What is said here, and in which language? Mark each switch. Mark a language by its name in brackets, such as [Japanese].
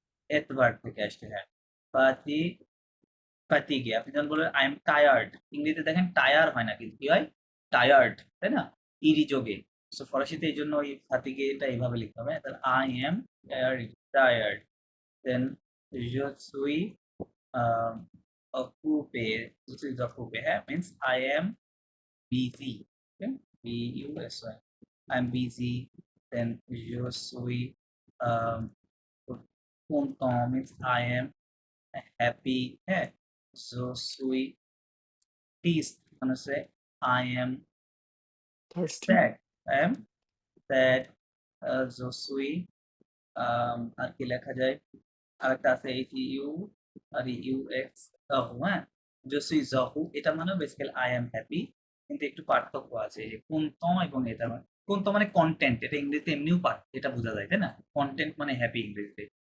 [Bangla] এত ভার্ব থেকে আসছে, হ্যাঁ। পাতি ফাতিগে, আপনি যখন বলবেন [English] I am tired, [Bangla] ইংরেজিতে দেখেন টায়ার হয় না, কিন্তু কি হয়, টায়ার্ড, তাই না, ইরি যোগে। সো ফরাসিতে এই জন্য ওই ফাতিগেটা এইভাবে লিখতে হবে, তাহলে [English] I am tired. [French] দেন je suis occupé, je suis occupé, হ্যাঁ, [English] Means I am busy, okay? BUSY, I am busy, then [French] je suis content [English] means I am happy, হ্যাঁ, [French] je suis triste [English] মানে হচ্ছে I am thirsty. [Bangla] sad, I am sad, je suis আর কি লেখা যায়, আরেকটা আছে H U are you x Zoho, হ্যাঁ, জসুই জহু, এটা মানে বেসিক্যালি [English] I am happy, [Bangla] কিন্তু একটু পার্থক্য আছে, এই যে কোন্ত এবং এটা মানে কোন্ত মানে কন্টেন্ট, এটা ইংরেজিতে এমনিও পার্ট, এটা বোঝা যায় তাই না, কন্টেন্ট মানে হ্যাপি ইংরেজিতে।